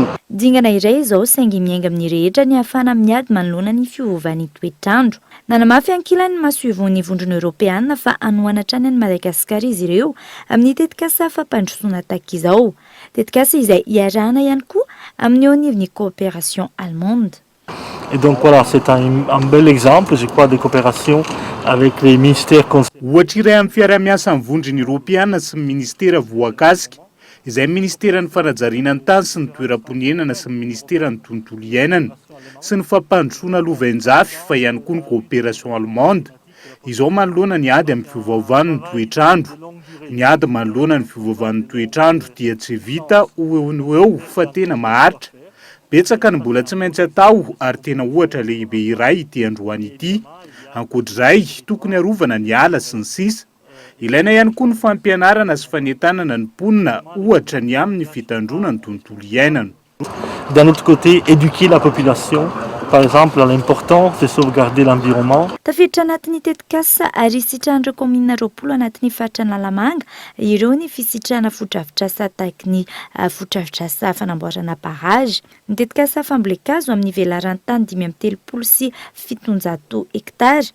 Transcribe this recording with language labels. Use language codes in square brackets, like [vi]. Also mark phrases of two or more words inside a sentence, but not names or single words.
[mg] Dingana iray izao saingy miainga amin'ny rehetra ny ahafana miady manoloana ny fiovany toetrandro. Nanamafy ankilany mahasoivon'ny vondrona Europeana fa anoana hatrany any Madagasikara izy ireo amin'ny tetikasa fampandrosoana tahaka izao. Tetikasa izay iarahana ihany koa amin'ny eo anivon'ny [fr] coopération allemande. Et donc voilà, c'est un bel exemple, je crois, de coopération avec les ministères concernés. [mg] Ohatra iray amin'ny fiaraha-miasa amin'ny vondrona Europeana sy ny ministera voakasika izay ministeran'ny fanajariana ny tany sy ny toeram-ponenana sy ny ministeran'ny tontolo iainana sy ny fampandrosoana lovain-jafy fa ihany koa ny [fr] coopération allemande. [mg] Izao manoloana ny ady amin'ny fiovaovan'ny toetrandro. Ny ady manoloana ny fiovaovan'ny toetrandro dia tsy vita eo fa tena maharitra. Betsaka ny mbola tsy maintsy atao ary tena ohatra lehibe iray ity androany ity. Ankoatr'izay tokony arovana ny ala sy ny sisa. Ilaina ihany koa ny fampianarana sy fanentanana ny mponina ohatra ny amin'ny fitandrona ny tontolo iainana. [fr] D'un autre côté, éduquer la population, par exemple, à l'importance de sauvegarder l'environnement. [mg] Tafiditra anatin'ny tetikasa ary sitrahan'ireo commune roapolo anatin'ny faritrany Lalamanga ireo ny fisitrahana foto-drafitrasa tahaka ny foto-drafitrasa fanamboarana barrage. Ny tetikasa fambolekazo amin'ny velaran'ny tany 530 sy 700 hektara.